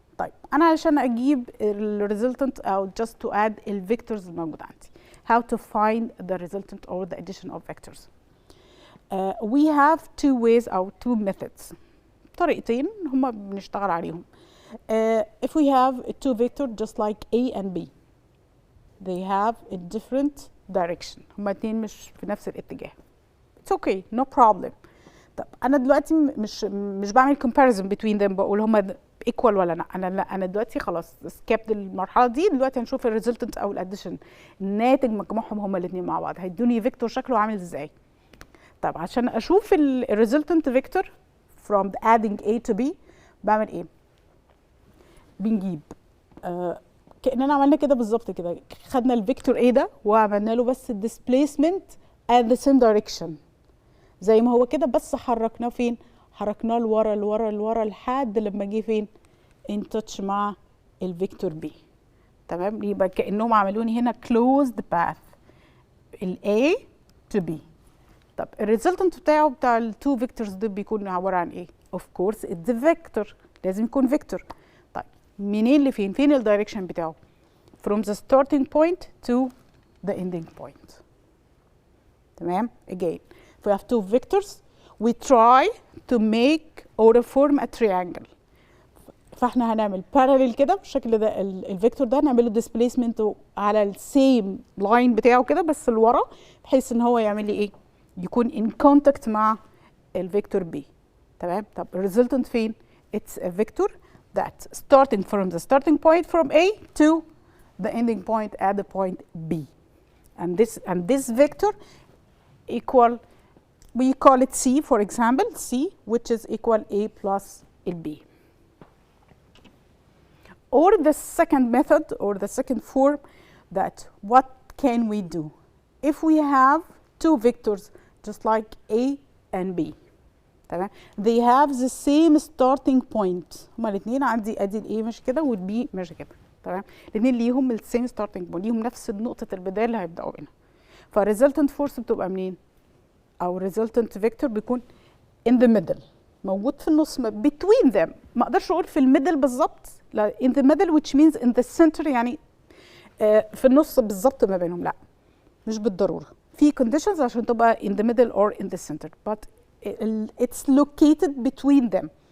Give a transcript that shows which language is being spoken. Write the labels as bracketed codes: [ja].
[ar] طيب أنا عشان أجيب الريزلتنت أو [en] just to add [ar] الفيكتورز الموجود عندي. [en] How to find the resultant or the addition of vectors. We have two ways or two methods. [ar] طريقتين هما بنشتغل عليهم. [en] If we have two vectors just like A and B, they have a different direction. [ar] هما اتنين مش في نفس الاتجاه. [en] It's okay, no problem. [ar] طب أنا دلوقتي مش بعمل [en] comparison between them [ar] بقول هما equal ولا لا. أنا دلوقتي خلاص [en] skipped [ar] المرحلة دي، دلوقتي هنشوف الريزلتنت أو الاديشن، الناتج مجموعهم هما الاتنين مع بعض هيدوني فيكتور شكله عامل ازاي. طب عشان أشوف الريزلتنت فيكتور [en] from the adding A to B [ar] بعمل ايه؟ بنجيب كأننا عملنا كده بالظبط كده، خدنا الفيكتور A ده وعملنا له بس [en] displacement at the same direction [ar] زي ما هو كده، بس حركناه فين؟ حركناه لورا لورا لورا لحد لما جه فين؟ [en] in touch [ar] مع الفيكتور B. تمام؟ يبقى كأنهم عملوني هنا [en] closed path [ar] ال A to B. طب الريزلتنت بتاع التو فيكتورز دول بيكون عبارة عن ايه؟ [en] of course it's a vector، [ar] لازم يكون فيكتور. طيب منين لفين؟ فين الدايركشن بتاعه؟ [en] from the starting point to the ending point. تمام؟ again if we have two vectors we try to make or form a triangle. [ar] فاحنا هنعمل parallel كده بالشكل ده، الفيكتور ده هنعمل له displacement على السيم لاين بتاعه كده بس لورا، بحيث ان هو يعمل لي ايه؟ يكون [en] in contact [ar] مع الفيكتور B. تمام؟ طب الريزلتنت فين؟ [en] it's a vector that starting from the starting point from A to the ending point at the point B. And this vector equal, we call it C for example, C which is equal A plus B. Or the second method or the second form, that what can we do? If we have two vectors just like A and B, [ar] تمام؟ [en] they have the same starting point. [ar] هما الاثنين عندي ادي ال A مش كده وال B مش كده، تمام؟ الاثنين ليهم ال [en] same starting point، [ar] ليهم نفس نقطة البداية اللي هيبدأوا منها. فالريزلتنت فورس بتبقى منين؟ أو الريزلتنت فيكتور بيكون [en] in the middle، [ar] موجود في النص [en] between them. [ar] ما اقدرش اقول في الميدل بالظبط، لا [en] in the middle which means in the center، [ar] يعني في النص بالظبط ما بينهم، لا مش بالضرورة. في [en] conditions [ar] عشان تبقى [en] in the middle or in the center but it's located between them.